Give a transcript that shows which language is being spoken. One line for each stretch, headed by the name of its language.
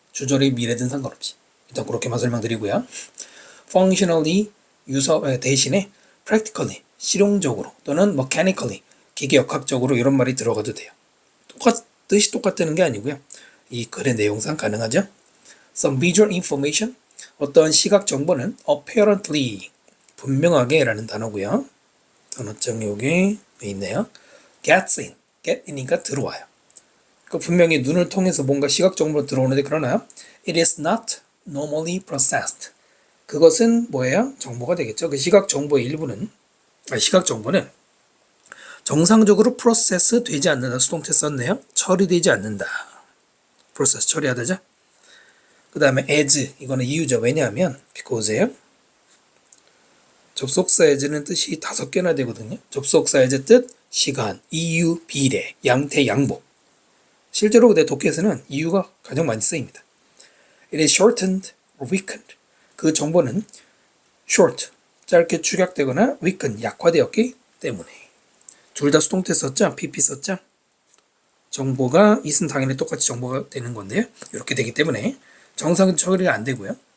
Korean: 주절이 미래든 상관없이. 일단 그렇게만 설명드리고요. functionally 유서 대신에 practically 실용적으로 또는 mechanically 기계역학적으로 이런 말이 들어가도 돼요. 뜻이 똑같다는 게 아니고요. 이 글의 내용상 가능하죠.
English: Some visual information
Korean: 어떤 시각 정보는 apparently 분명하게 라는 단어고요. 단어장 여기 있네요. gets in, get in이니까 들어와요. 분명히 눈을 통해서 뭔가 시각 정보로 들어오는데 그러나
English: it is not normally processed.
Korean: 그것은 뭐예요? 정보가 되겠죠. 그 시각 정보의 일부는 시각 정보는 정상적으로 프로세스 되지 않는다. 수동태 썼네요. 처리되지 않는다. 프로세스 처리하다죠. 그 다음에 as 이거는 이유죠. 왜냐하면 because예요. 접속사 as는 뜻이 5개나 되거든요. 접속사 as 뜻, 시간, 이유, 비례, 양태, 양보. 실제로 내 독해에서는 이유가 가장 많이 쓰입니다.
English: It is shortened or weakened.
Korean: 그 정보는 short, 짧게 축약되거나 weaken, 약화되었기 때문에. 둘 다 수동태 썼죠? pp 썼죠? 정보가 is는 당연히 똑같이 정보가 되는 건데요. 이렇게 되기 때문에 정상 처리가 안 되고요.